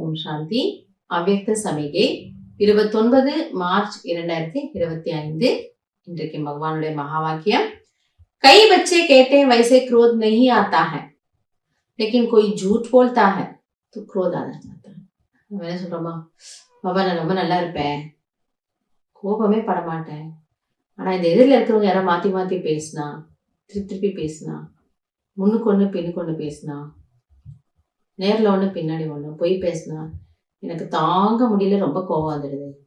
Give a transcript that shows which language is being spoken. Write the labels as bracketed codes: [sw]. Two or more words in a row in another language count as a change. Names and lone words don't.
[ta] சாந்தி. அவ்யக்த சமிகை 29 மார்ச் 2025. இன்றைக்கு பகவானுடைய மகா வாக்கியம். [hi] कई बच्चे कहते हैं वैसे क्रोध नहीं आता है, लेकिन कोई झूठ बोलता है तो क्रोध आना चाहता है. [ta] நம்ம என்ன சொல்றோமா, பாபா நான் ரொம்ப நல்லா இருப்பேன், கோபமே படமாட்டேன், ஆனா இந்த எதிரில் இருக்கிறவங்க யாரோ மாத்தி மாத்தி பேசினா, திருப்பி பேசினா, முன்னுக்கு ஒண்ணு பின்னுக்கு ஒண்ணு பேசினா, நேரில் ஒண்ணு பின்னாடி ஒண்ணு பொய் பேசினா எனக்கு தாங்க முடியல, ரொம்ப கோபம் வந்துடுது.